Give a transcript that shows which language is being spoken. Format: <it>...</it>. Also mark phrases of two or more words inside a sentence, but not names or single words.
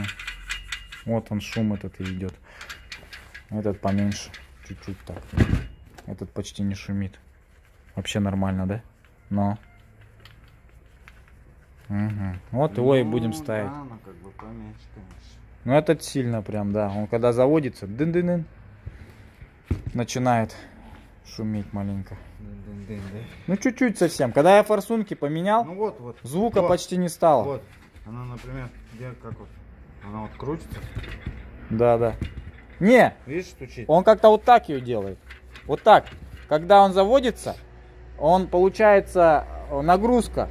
<ru>Вот он, шум этот и идет. Этот поменьше. Чуть-чуть так. Этот почти не шумит. Вообще нормально, да? Но. Угу. Вот его и будем ставить. Да, она как бы поменьше, конечно. Ну этот сильно прям, да. Он когда заводится, дын-дын-дын, начинает шуметь маленько. Дын-дын-дын, да. Ну чуть-чуть совсем. Когда я форсунки поменял, Ну вот. звука Вот. почти не стало. Вот. Она, например, где как вот. Она вот крутится. Да, да. Не, Видишь, стучит. он как-то вот так ее делает. Вот так. Когда он заводится, он получается нагрузка.</ru>